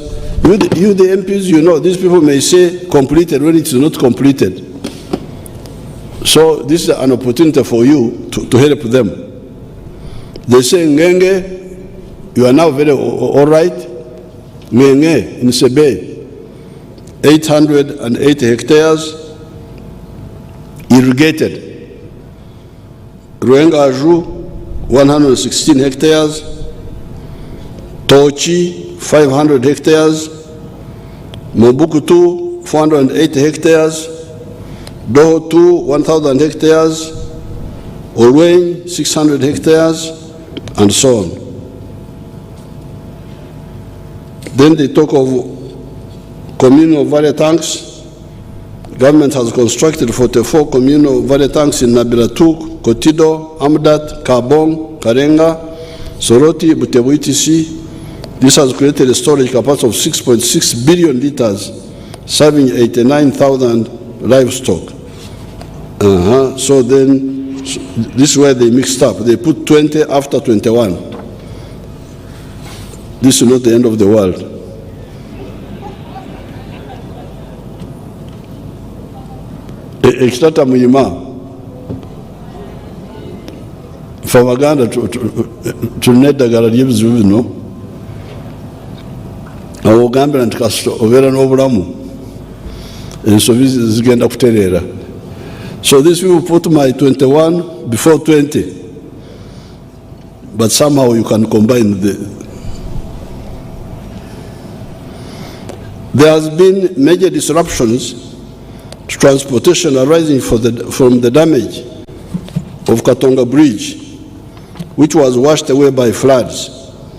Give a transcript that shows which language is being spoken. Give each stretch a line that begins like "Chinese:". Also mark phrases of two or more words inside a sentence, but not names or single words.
English: You the MPs, you know, these people may say completed when it's not completed. So this is an opportunity for you to help them. They say, Ngenge, you are now very all right. Ngenge in Sebe, 880 hectares irrigated. Ruengaju, 116 hectares. Tochi, 500 hectares. Mobukutu, 480 hectares. Dohotu, 1,000 hectares. Olweny, 600 hectares, and so on. Then they talk of communal valley tanks. Government has constructed 44 communal valley tanks in Nabilatuk, Kotido, Amdat, Kabong, Karenga, Soroti, Butebu, etc. This has created a storage capacity of 6.6 billion liters, serving 89,000 livestock. So then, this is where they mixed up. They put 20 after 21. This is not the end of the world.
Ganda: Ekitata muyima fa Baganda tulina eddagala ly'ebizibu bino awo ogambira nti kasita obeera n'obulamu ensobi zigenda kutereera.
English: So these people put my 21 before 20. But somehow you can combine the... There has been major disruptions to transportation arising from the damage of Katonga Bridge, which was washed away by floods.